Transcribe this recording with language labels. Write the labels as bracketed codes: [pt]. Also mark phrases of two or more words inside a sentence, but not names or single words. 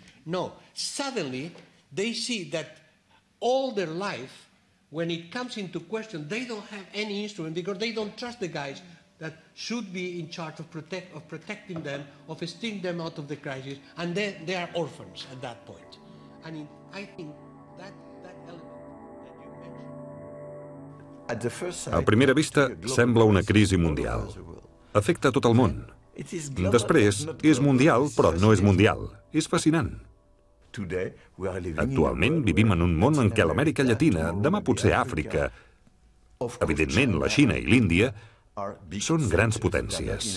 [en] No, suddenly they see that all their life, when it comes into question, they don't have any instrument because they don't trust the guys that should be in charge of protecting them, of steering them out of the crisis, and then they are orphans at that point. And I think that element that you mentioned... [ca] A primera vista, sembla una crisi mundial. Afecta tot el món. Després, és mundial, però no és mundial. És fascinant. Actualment vivim en un món en què l'Amèrica Llatina, demà potser Àfrica, evidentment la Xina i l'Índia, són grans potències.